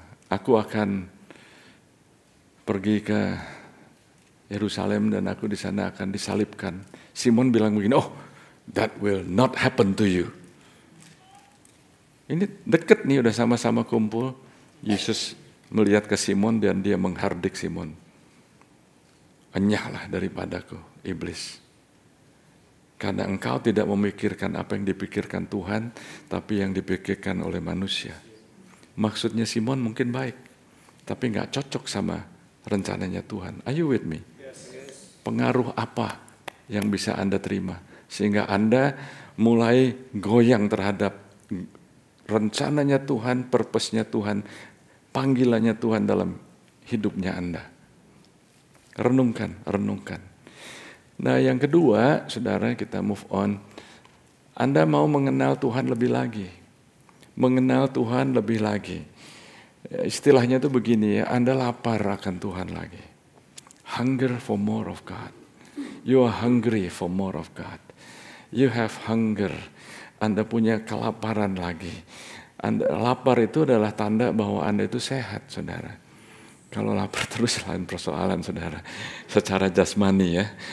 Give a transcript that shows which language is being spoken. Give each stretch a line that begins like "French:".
Indonesian: aku akan pergi ke Yerusalem dan aku di sana akan disalibkan. Simon bilang begini,
English: oh, that will not happen to you.
Indonesian: Ini deket nih, udah sama-sama kumpul. Yesus melihat ke Simon dan dia menghardik Simon. Enyahlah daripadaku, iblis. Karena engkau tidak memikirkan apa yang dipikirkan Tuhan, tapi yang dipikirkan oleh manusia. Maksudnya Simon mungkin baik, tapi nggak cocok sama rencananya Tuhan.
English: Are you with me?
Indonesian: Pengaruh apa yang bisa Anda terima? Sehingga Anda mulai goyang terhadap rencananya Tuhan, purpose-nya Tuhan, panggilannya Tuhan dalam hidupnya Anda. Renungkan. Nah, yang kedua, saudara, kita move on. Anda mau mengenal Tuhan lebih lagi. Mengenal Tuhan lebih lagi. Istilahnya itu begini ya, Anda lapar akan Tuhan lagi.
English: Hunger for more of God. You are hungry for more of God. You have hunger.
Indonesian: Anda punya kelaparan lagi. Lapar itu adalah tanda bahwa Anda itu sehat, saudara. Kalau lapar terus lain persoalan, saudara. Secara jasmani ya.